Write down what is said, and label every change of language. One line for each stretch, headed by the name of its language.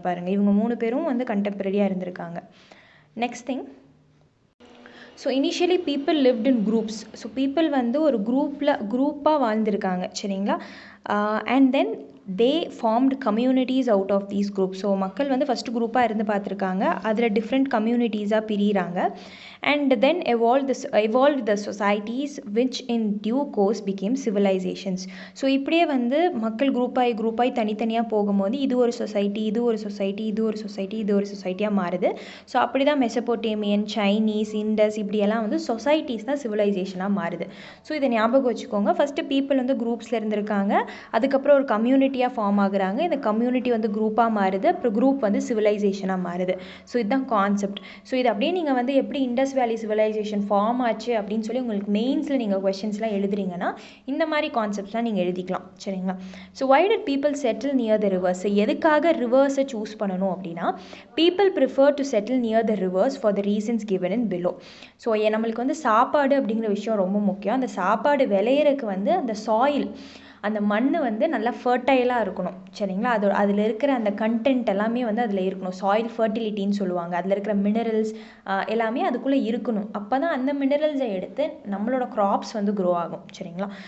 Tamil: பாருங்கள், இவங்க 3 பேரும் வந்து கண்டெம்ப்ரரியாக இருந்திருக்காங்க.
English: Next thing, so initially people lived in groups.
Tamil: So people வந்து ஒரு குரூப்பாக வாழ்ந்திருக்காங்க சரிங்களா.
English: And then they formed communities out of these group.
Tamil: So மக்கள் வந்து ஃபஸ்ட்டு குரூப்பாக இருந்து பார்த்துருக்காங்க, அதில் different கம்யூனிட்டிஸாக பிரிகிறாங்க.
English: And then evolved the societies which in due course became civilizations.
Tamil: So இப்படியே வந்து மக்கள் குரூப்பாகி தனித்தனியாக போகும்போது இது ஒரு சொசைட்டி, இது ஒரு சொசைட்டி, இது ஒரு சொசைட்டி, இது ஒரு சொசைட்டியாக மாறுது. ஸோ அப்படி தான் மெசபொட்டேமியன், சைனீஸ், இண்டஸ் இப்படியெல்லாம் வந்து சொசைட்டிஸ் தான் சிவிலைசேஷனாக மாறுது. ஸோ இதை ஞாபகம் வச்சுக்கோங்க. ஃபஸ்ட்டு பீப்புள் வந்து குரூப்ஸில் இருந்திருக்காங்க, அதுக்கப்புறம் ஒரு கம்யூனிட்டியாக ஃபார்ம் ஆகுறாங்க, இந்த கம்யூனிட்டி வந்து குரூப்பாக மாறுது, அப்புறம் குரூப் வந்து சிவிலைசேஷனாக மாறுது. ஸோ இதுதான் கான்செப்ட். ஸோ இது அப்படியே நீங்கள் வந்து எப்படி இண்டஸ் வேலி சிவிலைசேஷன் ஃபார்ம் ஆச்சு அப்படின்னு சொல்லி உங்களுக்கு மெயின்ஸில் நீங்கள் கொஸ்டின்ஸ்லாம் எழுதுறீங்கன்னா இந்த மாதிரி கான்செப்ட்ஸ்லாம் நீங்கள் எழுதிக்கலாம் சரிங்களா.
English: So why did people settle near the rivers?
Tamil: எதுக்காக ரிவர்ஸை சூஸ் பண்ணணும் அப்படின்னா,
English: people prefer to settle near the rivers for the reasons given in below.
Tamil: So நம்மளுக்கு வந்து சாப்பாடு அப்படிங்கிற விஷயம் ரொம்ப முக்கியம். அந்த சாப்பாடு விளையிறதுக்கு வந்து அந்த சாயில், அந்த மண் வந்து நல்லா ஃபர்டைலாக இருக்கணும் சரிங்களா. அதில் இருக்கிற அந்த கண்டென்ட் எல்லாமே வந்து அதில் இருக்கணும். சாயில் ஃபர்டிலிட்டின்னு சொல்லுவாங்க. அதில் இருக்கிற மினரல்ஸ் எல்லாமே அதுக்குள்ளே இருக்கணும். அப்போ தான் அந்த மினரல்ஸை எடுத்து நம்மளோட க்ராப்ஸ் வந்து க்ரோ ஆகும் சரிங்களா.